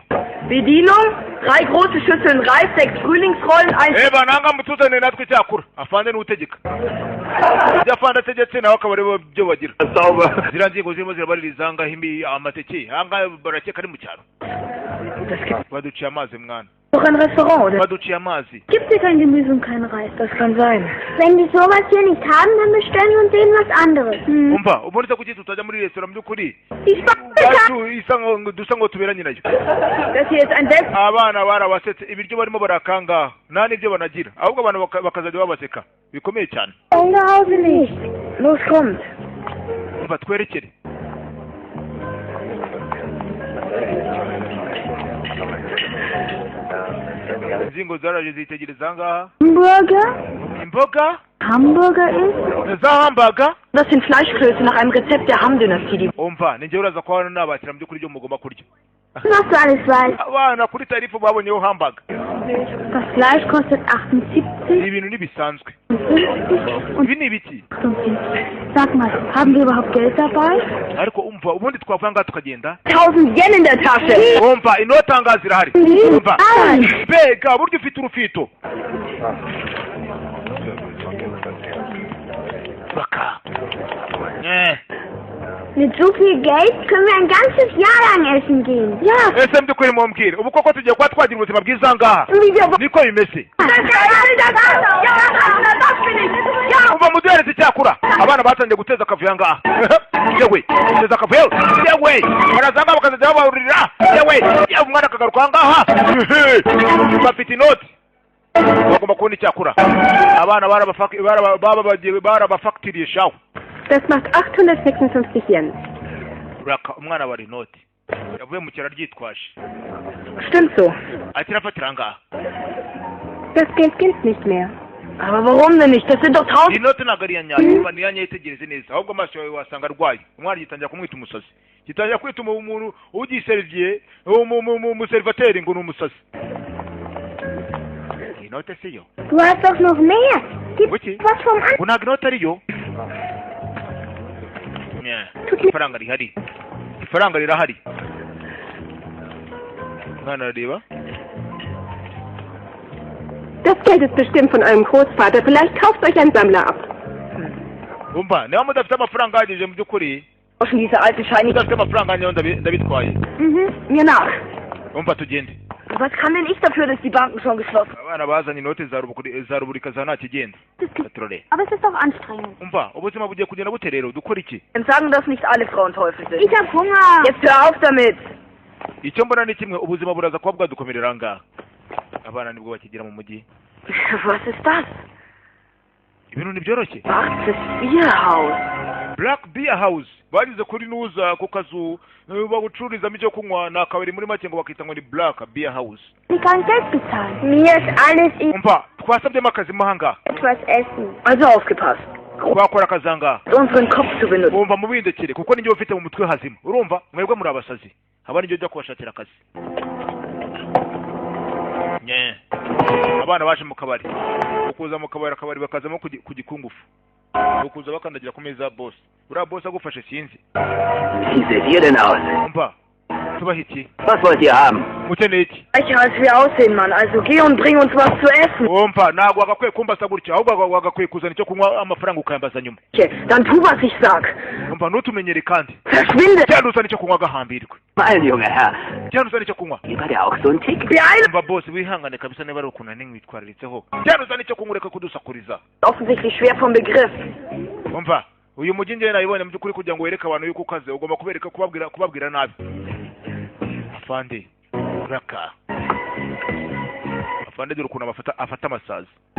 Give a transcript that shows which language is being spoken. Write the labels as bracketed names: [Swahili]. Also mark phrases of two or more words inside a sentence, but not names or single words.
[German] Bedienung, 3 große Schüsseln Reis, 6 Frühlingsrollen, 1... [Kinyarwanda] Nanga mutuzane natwe cyakura. Afande n'utegeka. Ibyo afande ategetse nawe akaba aribo byo bagira. Zira ngingo zirimo zirabaririza ngaho amateke. Aha barakeka ari mu cyaro. Baduciye amazi mwana. [German] Doch ein Restaurant, oder? [Kinyarwanda] Baduciye amazi. [German] Gibt hier kein Gemüse und kein Reis? Das kann sein. Wenn die sowas hier nicht haben, dann bestellen wir uns denen was anderes. [Kinyarwanda] Umva, ubundi kuki tutajya muri resitora mu by'ukuri? [German] Ich weiß [Kinyarwanda] dusa ngo tuberanye nayo. [German] Das hier ist ein Best... [Kinyarwanda] Abana barabasetse ibiryo barimo barakanga nta n'ibyo banagira ahubwo abantu bakazajya babaseka bikomeye cyane. [German] Zu Hause nicht. Los, kommt. [Kinyarwanda] Umva twerekere. Inzingo zaraje zitegereza ngaha. Hamburger? Imboga? [German] Hamburger ist? [Kinyarwanda] Za hamburger? [German] Das sind Fleischklöße nach einem Rezept der Hamm-Dynastie. [Kinyarwanda] Umva ninjye uraza ko hano nabakira mu by'ukuri byo mugomba kurya. [German] Was du alles weißt. [Kinyarwanda] Abana kuri tarifu babonyeho hamburger. [German] Das Fleisch kostet 78. [Kinyarwanda] Ibintu nibisanzwe. [German] 50 und [Kinyarwanda] Ibi ni ibiki? [German] 58. Sag mal, haben wir überhaupt Geld dabei? [Kinyarwanda] Ariko umva ubundi twavuga ngaha tukagenda. [German] 1000 Yen in der Tasche. [Kinyarwanda] Umva inoti angahe zirahari? Umva. Mbega burya ufite urufito. Baka. [German] Mit so viel Geld können wir ein ganzes Jahr lang essen gehen. Ja. [Kinyarwanda] Ese mbyukuri mumbwire ubu koko tugiye kuba twagira ubuzima bwiza ngaha. Niko bimeze. Umva muduhereze icyakura. Abana batangiye guteza akavuyo ngaha. Yewe guteza akavuyo. Yewe barazanga bakazajya babarurira. Yewe umwana akagaruka ngaha. Bafite inoti. Bagomba kubona icyakura. Abana barabafakitirishaho. [German] Das macht 856 Yen. [Kinyarwanda] Uraka umwana bari inoti. Yavuye mu cyaro ryitwaje. [German] Stimmt so. [Kinyarwanda] Akirafatira ngaha. [German] Das Geld gilt nicht mehr. Aber warum denn nicht? Das sind doch 1000... [Kinyarwanda] Inoti ntabwo ari iya nyayo. Ni iya nyayo itegereze neza. Ahubwo amaso yawe wasanga arwaye. Umwana gitangira kumwita umusazi. Gitangira kwita umuntu ugiseriviye, umuservateri ngo ni umusazi. Inoti siyo. [German] Du hast doch noch mehr. Gib [Kinyarwanda] Wiki? [German] was vom anderen. [Kinyarwanda] Ngo ntabwo inoti ariyo. Ifaranga rihari. Ifaranga rirahari. Mwana arareba. [German] Das Geld ist bestimmt von eurem Großvater. Vielleicht kauft euch ein Sammler ab. [Kinyarwanda] Umva, niba mudafite amafaranga ahagije mu by'ukuri. [German] Tauschen diese alte Scheine... [Kinyarwanda] Mudafite amafaranga niyo ndabitwaye. [German] Mir nach. [Kinyarwanda] Umva tugende. [German] Was kann denn ich dafür, dass die Banken schon geschlossen sind? [Kinyarwanda] abana bazanye inote za ruburika za nta kigenda katurore [German] Aber es ist doch anstrengend. [Kinyarwanda] umva ubuzima bugiye kugenda bute rero dukora iki [German] Dann sagen, dass nicht alle Frauen Teufel sind. Ich hab Hunger. Jetzt hör auf damit. [Kinyarwanda] icyo mbona ni kimwe ubuzima buraza kuba bwadukomerera ngaha abana nibwo bakigira mu mujyi [German] Was ist das? [Kinyarwanda] ibintu ntibyoroshye [German] Ach, das Bierhaus. [Kinyarwanda] Black Beer House bagize kuri nuza ku kazu bagucururizamo icyo kunywa ni akabari muri make ngo bakita ngo ni Black Beer House [German] Ich kann Geld bezahlen. Mir ist alles [Kinyarwanda] umva twasabyemo akazi mo ahangaha [German] etwas essen. Also aufgepasst. [Kinyarwanda] twakora akazi ahangaha [German] Unseren Kopf zu benutzen. [Kinyarwanda] wumva mubindekere kuko ninjye ufite mu mutwe hazima urumva mwebwe muri abasazi haba ninjye ujya kubashakira akazi nye abana baje mu kabari ukuza mu kabari akabari bakazamo ku gikungufu ukuza bakandagira ku meza ya boss uriya boss agufashe sinzi [German] Wie seht ihr denn aus? [Kinyarwanda] umva tubaha iki [German] Was wollt ihr haben? [Kinyarwanda] mukeneye iki [German] Reicher als wir aussehen, Mann. Also geh und bring uns was zu essen. [Kinyarwanda] umva ntabwo wagakwiye kumbasa gutya ahubwo wagakwiye kuzana icyo kunywa amafaranga ukayambaza nyuma [German] Dann tu, was ich sag. [Kinyarwanda] umva ntutumenyere kandi [German] Verschwinde. [Kinyarwanda] cyane uzana icyo kunywa agahambirwe [German] Mein junger Herr, [Kinyarwanda] cyane uzana icyo kunywa [German] war der auch so ein Tick? Beeil. [Kinyarwanda] umva boss wihangane kabisa niba ari ukuntu ntimwitwararitseho cyane uzana icyo kunywa ureka kudusakuriza [German] Offensichtlich schwer vom Begriff. [Kinyarwanda] umva uyu mujyi njyewe nabibonye mu by'ukuri kugira ngo wereke abantu yuko ukaze ugomba kubereka kubabwira nabi afande uraka afande dore ukuntu afata amasazi